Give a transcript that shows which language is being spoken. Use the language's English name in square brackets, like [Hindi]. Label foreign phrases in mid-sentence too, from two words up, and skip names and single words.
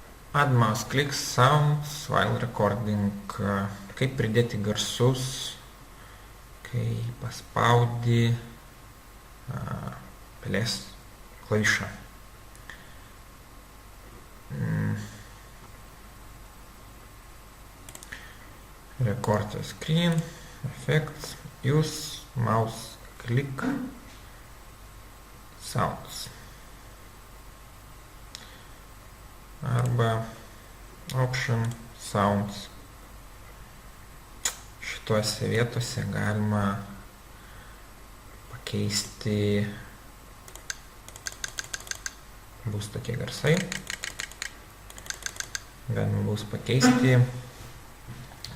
[English] Add mouse clicks sounds while recording. [Lithuanian] Kaip pridėti garsus, kai paspaudi pelės klavišą. [English] Record the screen, effects, use mouse click sounds. [Lithuanian] Arba [English] option sounds. [Lithuanian] Šituose vietose galima pakeisti, bus tokie garsai. Galima bus pakeisti patį garsą.